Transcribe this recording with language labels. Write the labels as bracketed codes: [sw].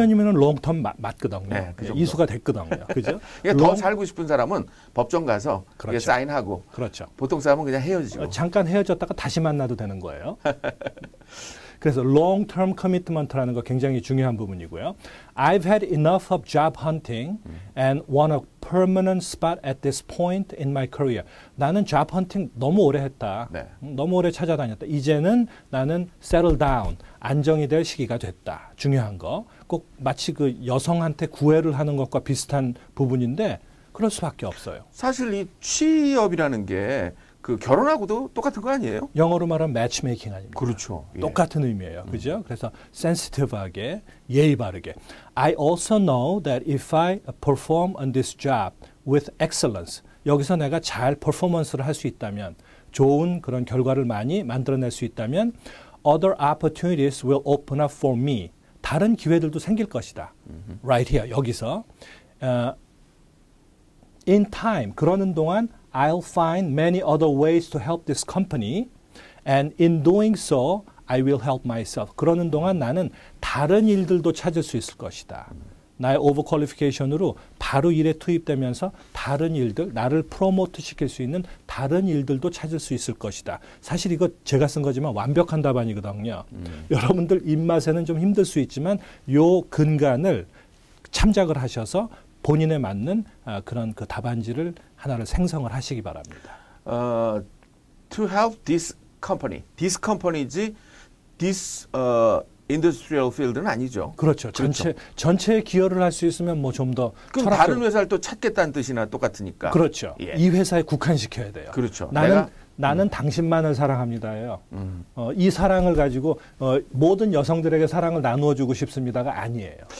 [ko] 20년이면 롱텀 맞거든요. 네, 그 정도. 이수가 됐거든요. 그죠? 그러니까 더 살고 싶은 사람은 법정 가서 그렇죠. 사인하고 그렇죠. 보통 사람은 그냥 헤어지죠. 잠깐 헤어졌다가 다시 만나도 되는 거예요. 그래서 long-term commitment라는 거 굉장히 중요한 부분이고요. [en] I've had enough of job hunting and want a permanent spot at this point in my career. [ko] 나는 job hunting 너무 오래 했다. 네. 너무 오래 찾아다녔다. 이제는 나는 [en] settle down, [ko] 안정이 될 시기가 됐다. 중요한 거. 꼭 마치 그 여성한테 구애를 하는 것과 비슷한 부분인데 그럴 수밖에 없어요. 사실 이 취업이라는 게 그 결혼하고도 똑같은 거 아니에요? 영어로 말하면 매치메이킹 아닙니까? 그렇죠. 예. 똑같은 의미예요. 그죠? 그래서 sensitive하게, 예의 바르게. [en] I also know that if I perform on this job with excellence, [ko] 여기서 내가 잘 퍼포먼스를 할 수 있다면, [en] 좋은 그런 결과를 많이 만들어낼 수 있다면, other opportunities will open up for me. [ko] 다른 기회들도 생길 것이다. [en] Right here, [ko] 여기서. [en] In time, [ko] 그러는 동안 [en] I'll find many other ways to help this company, and in doing so, I will help myself. [ko] 그러는 동안 나는 다른 일들도 찾을 수 있을 것이다. 나의 오버퀄리피케이션으로 바로 일에 투입되면서 다른 일들, 나를 프로모트 시킬 수 있는 다른 일들도 찾을 수 있을 것이다. 사실 이거 제가 쓴 거지만 완벽한 답안이거든요. 여러분들 입맛에는 좀 힘들 수 있지만 요 근간을 참작을 하셔서 본인에 맞는 그런 그 답안지를 하나를 생성을 하시기 바랍니다. [en] To help this company지 this industrial field는 [ko] 아니죠. 그렇죠. 전체에 기여를 할 수 있으면 뭐 좀 더 그럼 다른 회사를 또 찾겠다는 뜻이나 똑같으니까. 그렇죠. 예. 이 회사에 국한시켜야 돼요. 그렇죠. 나는 당신만을 사랑합니다예요. 이 사랑을 가지고 모든 여성들에게 사랑을 나누어 주고 싶습니다가 아니에요.